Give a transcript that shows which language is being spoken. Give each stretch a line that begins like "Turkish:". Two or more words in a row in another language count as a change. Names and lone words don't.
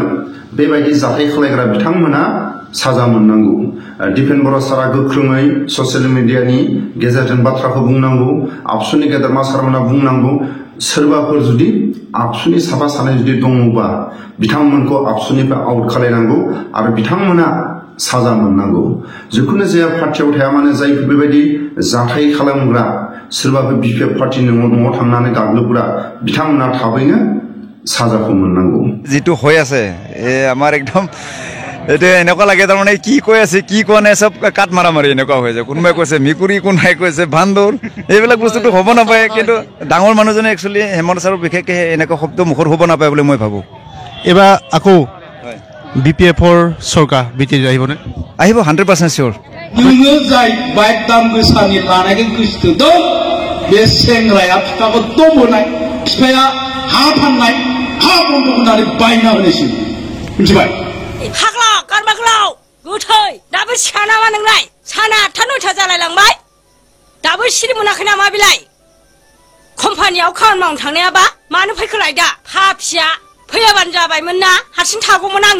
Bodo: बेबायदि जाथाय खालायग्रा बिथांमोना साजा मोननांगौ दिपेन बर' सारा गोख्रोङै ससियेल मिडियानि गेजेरजों बाथ्राखौ बुंनांगौ आबसुनि गेदेरमा सारमोना बुंनांगौ सोरबाफोर जुदि आबसुनि साफा सानै जुदि दङबा बिथांमोनखौ आबसुनिफ्राय आउट खालायनांगौ आरो बिथांमोना साजा मोननांगौ जिखुनु जाया पार्टियाव थाया मानो जायफोर बेबायदि जाथाय खालामग्रा सोरबाफोर बिपिएफ पार्टिनि न'आव थांनानै गाग्लोबग्रा बिथांमोना थाबैनो साजाखौ मोननांगौ
Assamese: जितु হৈ আছে আমাৰ একদম এটা এনেকুৱা লাগে তাৰমানে কি কৈ আছে কি কোৱা নাই সব কাট মাৰা মাৰি এনেকুৱা হৈ যায় কোনোবাই কৈছে মিকুৰী কোনাই কৈছে বান্দৰ এইবিলাক বস্তুটো হ'ব নাপায় কিন্তু ডাঙৰ মানুহজনে একচুয়ালি হেমন্ত ছাৰৰ বিশেষকৈ এনেকুৱা শব্দ মুখৰ হ'ব নাপায় বুলি মই ভাবো এবাৰ আকৌ বিপিএফৰ চৰকাৰ বিটিজি আহিবনে আহিব 100% শিওর
Bodo: नोङो जाय बाइक दाम गोसानि लानायखौ गोसोथोदों बे सेंग्राया फिफाखौ दमहोनाय फिफाया हा फाननाय हा बन्द होनानै बायना होनायसो मिथिबाय हाग्ला गारमाग्लाव गोथै दाबो सिखा नामा नोंलाय साना 8 9 जालायलांबाय दाबो सिरि मोनाखै नामा बिलाय कम्पानियाव खामानि मावनो थांनायाबा मानो फैखोलाय दा फाफिया फैयाबानो जाबायमोन ना हारसिं थागौमोन आङो